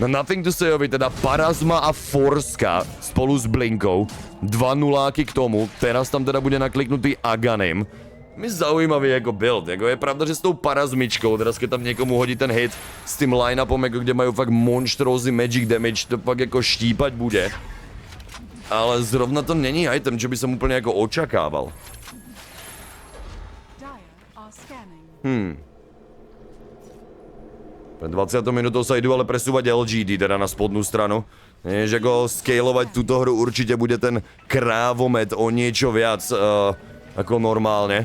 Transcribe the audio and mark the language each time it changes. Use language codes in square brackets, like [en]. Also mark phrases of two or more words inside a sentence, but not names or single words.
[sk] Na Nothing to Sayovi teda Parazma a Forska spolu s Blinkou. 2-0 k tomu. Teraz tam teda bude nakliknutý Aganim. Mi zaujímavý jako build, jako je pravda, že s tou parazmičkou, teraz keď tam niekomu hodí ten hit s tým line-upom, jako kde majú fakt monštrózny magic damage, to pak jako štípať bude. [cs] Ale zrovna to není item, [sk] čo by som úplne jako očakával. Pred 20 minútou sa idú ale presúvať LGD, teda na spodnú stranu. Než ako scalovať túto hru určite bude ten krávomet o niečo viac ako normálne.